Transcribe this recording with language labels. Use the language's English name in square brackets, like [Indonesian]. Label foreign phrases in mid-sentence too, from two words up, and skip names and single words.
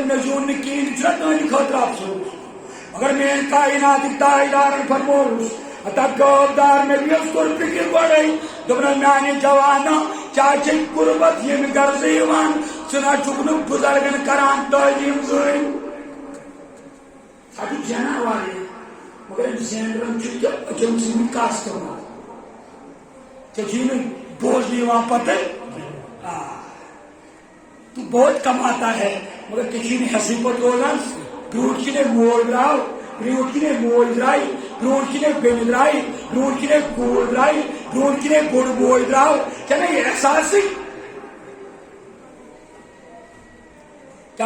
[Kashmiri] مےٚ زیوٗن نہٕ کِہیٖنۍ یہِ چھُنہ تُہنٛدِ خٲطرٕ افسوٗس مگر میٲنۍ کائناتٕکۍ تاجدارن فرمووُس تتھ غٲبدار نبیَس کوٚر فِکر گۄڈے دوٚپنس میانہِ جوانا کیٛاہ چھے غُربت ییٚمہِ غرضہٕ یِوان ژٕ نہ چھُکھ نہٕ بُزرگن کران تعلیٖم زٲنۍ ژٕ چھُکھ زینان واریاہ مگر أمۍ زینرن چھُ تہِ أچھن ژھٕنمٕتۍ کاسٹمر ژےٚ چھُے نہٕ بوزنہٕ یِوان پتہٕ [Urdu] تو بہت کماتا ہے [Kashmiri] مگر ژےٚ چھُے نہٕ حٮ۪سٕے پتہٕ روزان برٛونٛٹھ کِنۍ مول درٛاو برٛونٛٹھ کِنۍ موج درٛاے برٛونٛٹھ کِنۍ بیٚنہِ درٛاے برٛونٛٹھ کِنۍ کوٗر درٛاے برٛونٛٹھ کِنۍ بوٚڑ بوے درٛاو ژےٚ نہ یہِ احساسٕے کیٛاہ